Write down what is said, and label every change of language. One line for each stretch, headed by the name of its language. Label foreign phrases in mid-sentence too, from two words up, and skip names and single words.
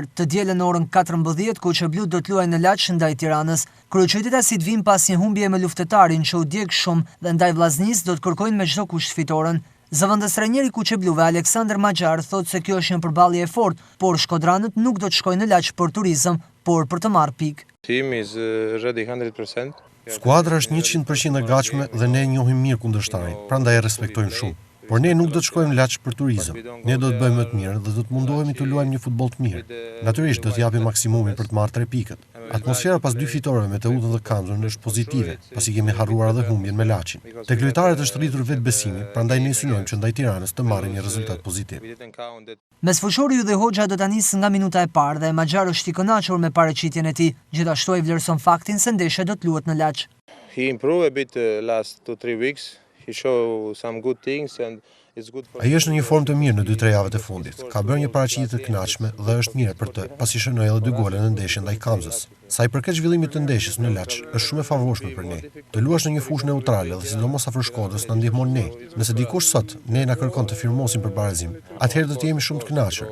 Albanian: Të dielën në orën 14 Kuqeblut do të luajë në Laç ndaj Tiranës. Kryeqytetasit vijnë pas një humbje me luftetarin që u djeg shumë dhe ndaj Vllaznisë do të kërkojnë me çdo kusht fitoren. Zëvendës trajneri i Kuqebluve Aleksandër Maxhar thotë se kjo është një përballje e fortë, por shkodranët nuk do të shkojnë në Laç për turizëm, por për të marrë pikë.
English: Team is ready 100%.
Albanian: Skuadra është 100% e gatshme dhe ne njohim mirë kundërshtarin, prandaj e respektojmë shumë. Por ne nuk do të shkojmë Laç për turizëm. Ne do të bëjmë më të mirë dhe do të mundohemi të luajmë një futboll të mirë. Natyrisht do të japim maksimumin për të marrë 3 pikët. Atmosfera pas 2 fitoreve me Teutën dhe Kamzën është pozitive, pasi kemi harruar edhe humbjen me Laçin. Tek lojtarët është rritur vetbesimi, prandaj ne synojmë që ndaj Tiranës të marrin një rezultat pozitiv. Mesfushori Ylli Hoxha do ta nisë nga minuta e parë dhe Maxhar është i kënaqur me paraqitjen e tij. Gjithashtu ai vlerëson faktin se ndeshja do të luhet në Laç.
English: He improved a bit last 2-3 weeks. He showed some good things and it's good for.
Albanian: Ai është në një formë të mirë në 2-3 javët e fundit. Ka bërë një paraqitje të kënaqshme dhe është mirë për të, pasi shënoi edhe 2 gole në ndeshjen ndaj Kamzës. Sa i përket zhvillimit të ndeshjes në Laç, është shumë e favorshme për ne. Të luash në një fushë neutrale dhe sidomos afër Shkodrës na ndihmon ne. Nëse dikush sot ne na kërkon të firmosim për barazim, atëherë do të jemi shumë të kënaqur.